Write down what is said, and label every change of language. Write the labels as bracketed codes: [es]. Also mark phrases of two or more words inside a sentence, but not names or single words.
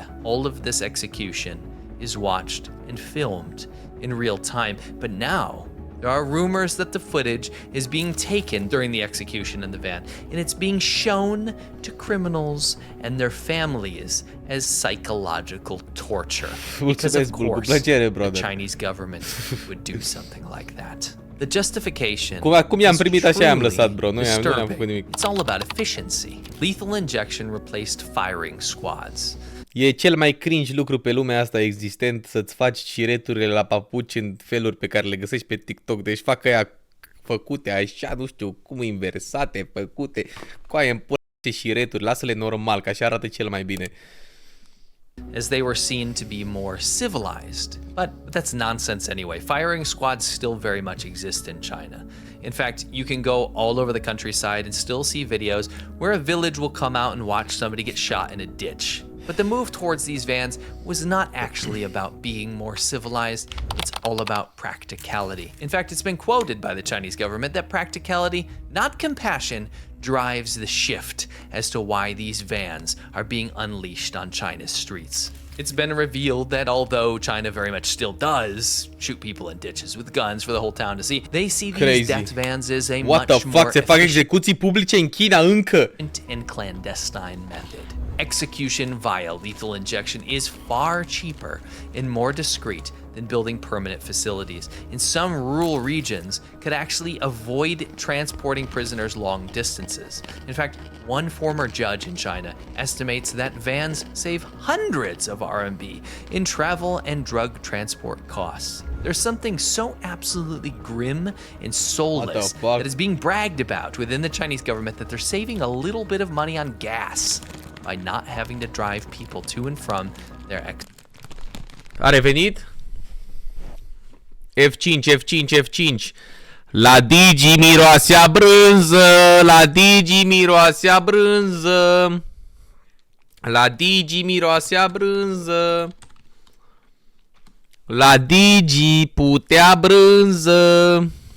[en] All of this execution is watched and filmed in real time, but now there are rumors that the footage is being taken during the execution in the van, and it's being shown to criminals and their families as psychological torture. Because of course, the Chinese government would do something like that. The justification [ro] cum i-am primit așa i-am lăsat, bro. Nu i-am făcut nimic. [en] It's all about efficiency. Lethal injection replaced firing squads. [ro] E cel mai cringe lucru pe lumea asta existent, să-ți faci șireturile la papuci în feluri pe care le găsești pe TikTok. Deci fac aia făcute așa, nu știu cum, inversate, făcute, coaie în pula și șireturi, lasă-le normal, că așa arată cel mai bine. [en] as they were seen to be more civilized. But that's nonsense anyway. Firing squads still very much exist in China. In fact, you can go all over the countryside and still see videos where a village will come out and watch somebody get shot in a ditch. But the move towards these vans was not actually about being more civilized, it's all about practicality. In fact, it's been quoted by the Chinese government that practicality, not compassion, drives the shift as to why these vans are being unleashed on China's streets. It's been revealed that although China very much still does shoot people in ditches with guns for the whole town to see, they see these death vans as a What the much fuck? more [ro] Se fac execuții publice în China încă? [en] and clandestine method. Execution via lethal injection is far cheaper and more discreet than building permanent facilities. In some rural regions, could actually avoid transporting prisoners long distances. In fact, one former judge in China estimates that vans save hundreds of RMB in travel and drug transport costs. There's something so absolutely grim and soulless that is being bragged about within the Chinese government that they're saving a little bit of money on gas by not having to drive people to and from their [ro] A revenit? F5, F5, F5. La Digi miroasea brânză, la Digi miroasea brânză. La Digi miroasea brânză. La Digi putea brânză.